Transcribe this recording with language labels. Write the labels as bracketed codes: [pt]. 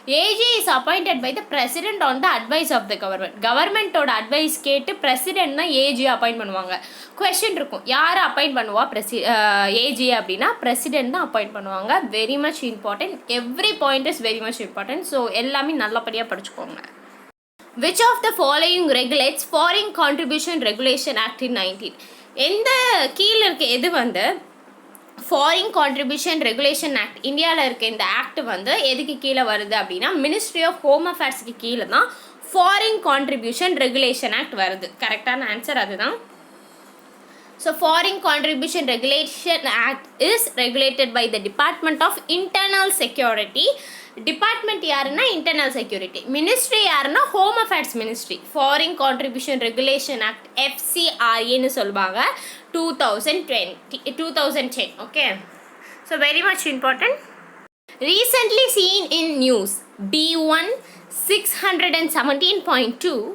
[en] AG is appointed by the president on the advice of the கவர்மெண்ட்டோட advice [ta] கேட்டு president தான் AG appoint பண்ணுவாங்க. Question இருக்கும், யார் அப்பாயிண்ட் பண்ணுவா ஏஜி அப்படின்னா பிரசிடென்ட் தான் அப்பாயிண்ட் பண்ணுவாங்க. [en] Very much important. Every point is very much important. So [ta] எல்லாமே நல்லபடியாக படிச்சுக்கோங்க. [en] Which of the following regulates Foreign Contribution Regulation Act in 19? [ta] எந்த கீழே இருக்க எது ஃபாரின் கான்ட்ரிபியூஷன் ரெகுலேஷன் ஆக்ட் இந்தியாவில் இருக்க இந்த ஆக்ட் எதுக்கு கீழே வருது அப்படின்னா மினிஸ்ட்ரி ஆஃப் ஹோம் அஃபேர்ஸ்க்கு கீழே தான் ஃபாரின் கான்ட்ரிபியூஷன் ரெகுலேஷன் ஆக்ட் வருது. கரெக்டான ஆன்சர் அதுதான். [en] So Foreign Contribution Regulation Act is regulated by the Department of Internal Security. [ta] Department யாருன்னா இன்டர்னல் செக்யூரிட்டி. மினிஸ்ட்ரி யாருன்னா home affairs ministry. Foreign contribution regulation act FCRAன்னு சொல்லுவாங்க. [en] 2010. Okay, so very much important. Recently seen in news B1 617.2